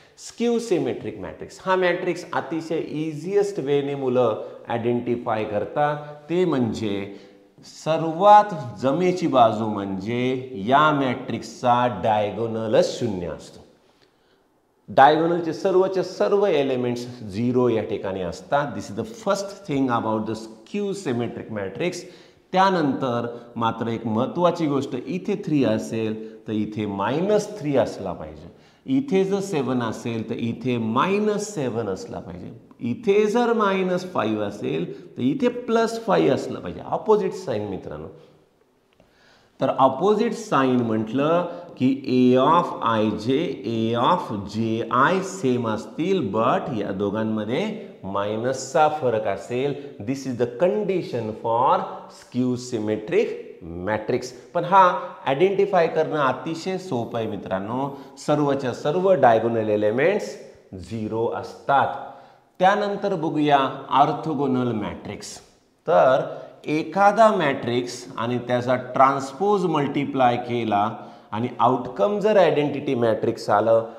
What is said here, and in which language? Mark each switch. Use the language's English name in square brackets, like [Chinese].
[Marathi] Skew symmetric matrix, हा matrix अतिशय easiest वेने मुलं आयडेंटिफाय करतात, ते म्हणजे सर्वात जमेची बाजू म्हणजे या मॅट्रिक्सचा डायगोनलच 0 असतो। डायगोनलचे सर्वचे सर्व एलिमेंट्स 0 या ठिकाणी असतात। [English] This is the first thing about the skew symmetric matrix. [Marathi] त्यानंतर मात्र एक महत्त्वाची गोष्ट, इथे 3 असेल तर इथे -3 असला पाहिजे। इथे जर 7 असेल तर इथे -7 असला पाहिजे। इथे जर -5 असेल तर इथे +5 असलं पाहिजे, ऑपोजिट साइन मित्रांनो। तर ऑपोजिट साइन म्हटलं की ए ऑफ आय जे ए ऑफ जे आय सेम असतील, बट या दोघांमध्ये मायनसचा फरक असेल। [English] This is the condition for skew symmetric matrix. [Marathi] पण हा आयडेंटिफाय करणं अतिशय सोपं आहे मित्रांनो, सर्वच्या सर्व डायगोनल एलिमेंट्स 0 असतात। त्यानंतर बघूया ऑर्थोगोनल मॅट्रिक्स। तर एखादा मॅट्रिक्स आणि त्याचा ट्रान्सपोज मल्टिप्लाय केला आणि आउटकम जर आयडेंटिटी मॅट्रिक्स आलं,